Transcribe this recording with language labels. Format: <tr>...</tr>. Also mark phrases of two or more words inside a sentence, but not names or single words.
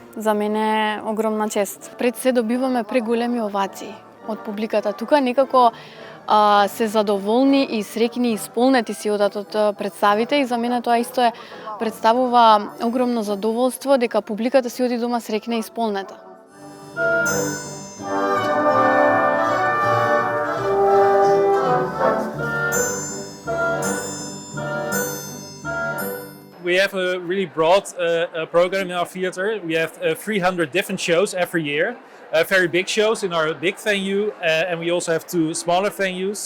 <mk>За мене огромна чест. Пред се добиваме преголеми овации од публиката. Тука некако се задоволни и среќни и исполнети си одат од представите и за мене тоа исто представува огромно задоволство дека публиката си оди дома среќна и исполнета.</mk> <en>We have a really broad program in our theater. We have 300 different shows every year, very big shows in our big venue, and we also have 2 smaller venues.</en>